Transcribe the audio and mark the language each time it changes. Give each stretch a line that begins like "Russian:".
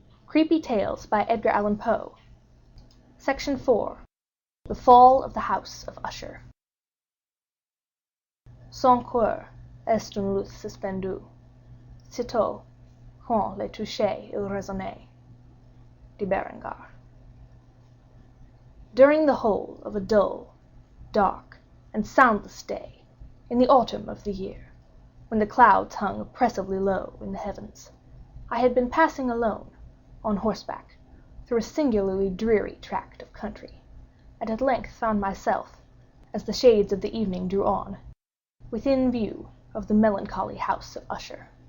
English: Creepy Tales by Edgar Allan Poe. Section 4. The Fall of the House of Usher.
French: Son cœur est une luth suspendue, sitôt qu'on le touchait il résonnait. De Berengar.
English: During the whole of a dull, dark, and soundless day, in the autumn of the year, when the clouds hung oppressively low in the heavens, I had been passing alone, on horseback, through a singularly dreary tract of country, and at length found myself, as the shades of the evening drew on, within view of the melancholy house of Usher.